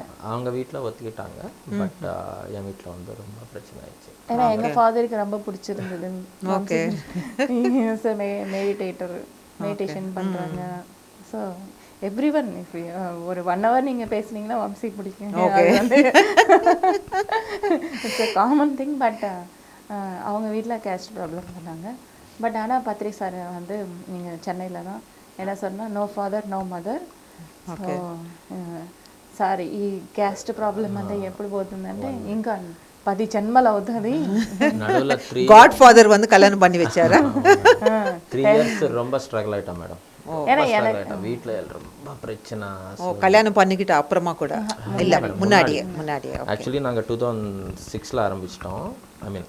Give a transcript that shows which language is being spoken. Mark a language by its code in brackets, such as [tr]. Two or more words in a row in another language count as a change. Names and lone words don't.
[ta] அவங்க வீட்டில் ஒத்துக்கிட்டாங்க, பட் என் வீட்டில் வந்து ரொம்ப பிரச்சனை ஆயிடுச்சு. ஏன்னா எங்கள் ஃபாதருக்கு ரொம்ப பிடிச்சிருந்தது. ஓகே. மெடிடேஷன் பண்ணுறாங்க. [en] So every one [ta] ஒரு 1 hour நீங்கள் பேசுனீங்கன்னா வம்சிக்கு பிடிக்கும். [en] It's a common thing. [ta] பட் அவங்க வீட்டில் [en] caste problem [ta] பண்ணாங்க. பட் ஆனால் பத்ரி சார் வந்து நீங்கள் சென்னையில் தான் என்ன சொன்னால் [en] no father no mother. so sorry [te] ఈ [en] caste problem [te] అంటే ఎప్పుడు పోతుందంటే ఇంకా 10 జన్మలు అవుతుంది. [ta] நடுவில் [en] God father [ta] வந்து கல்யாணம் பண்ணி வச்சாரா? 3 years ரொம்ப ஸ்ட்ரகிள் ஆயிட்டேன் மேடம். வீட்டில் ரொம்ப பிரச்சனை. கல்யாணம் பண்ணிக்கிட்ட அப்புறமா கூட இல்ல, முன்னாடியே ஆக்சுவலி நாங்கள் 2006 ஆரம்பிச்சிட்டோம். [en] I mean